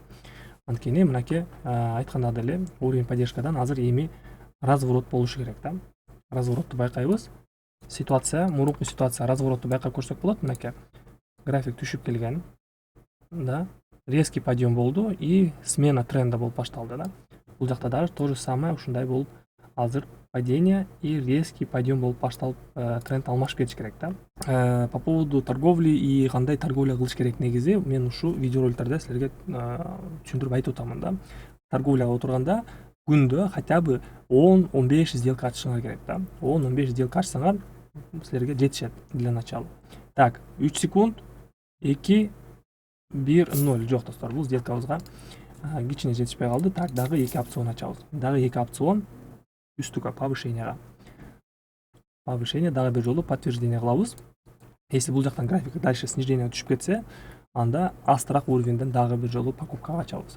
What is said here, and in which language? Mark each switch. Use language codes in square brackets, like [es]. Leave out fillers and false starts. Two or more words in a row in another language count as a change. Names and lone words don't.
[ky] Анткени мынакей айткандагы эле [ru] уровень поддержкадан [ky] азыр эми разворот болушу керек да. Разворотду байкайбыз. Ситуация, мурунку ситуация разворотду байкап көрсөк болот. Мынакей график түшүп келген. Да. [ru] Резкий подъем [ky] болду [ru] и смена тренда [ky] болуп башталды да. Бул жакта дагы [ru] то же самое [ky] ушундай болуп азыр [ru] падение и резкий подъем [ky] болуп башталып тренд алмашып кетиш керек да. [ru] По поводу торговли [ky] и кандай торговля кылыш керек негизи мен ушу видеороликтерде силерге түшүндүрүп айтып атамын да. Торговляга отурганда күндө [ru] хотя бы [ky] 10-15 сделка ачышыңар керек да. 10-15 сделка ачсаңар силерге жетишет [ru] для начала. [ky] Так, 3 секунд, 2, 1, 0. Жок, достор, бул сделкабызга кичине жетишпей калды. Так, дагы 2 опцион ачабыз. Дагы 2 опцион үстүгө повышенияга. Повышение дагы бир жолу подтверждение кылабыз. Если бул жактан график [ru] дальше снижение [ky] түшүп кетсе, анда астыраак уровеньден дагы бир жолу покупкага ачабыз.